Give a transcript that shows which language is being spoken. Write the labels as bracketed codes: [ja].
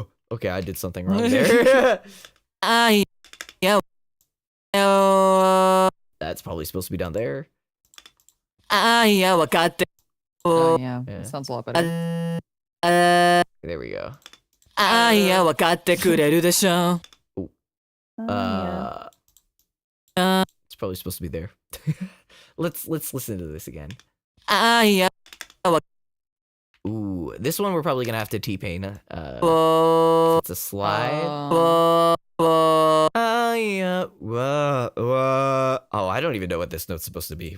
[en] Okay, I did something wrong there. [ja] 愛やわ [en] That's probably supposed to be down there. [ja] 愛やわかって [en] Oh, yeah, that sounds a lot better. There we go. [ja] 愛やわかってくれるでしょ [en] It's probably supposed to be there. Let's listen to this again. [ja] 愛や [en] Ooh, this one we're probably gonna have to T-pain. It's a slide. Oh, I don't even know what this note's supposed to be.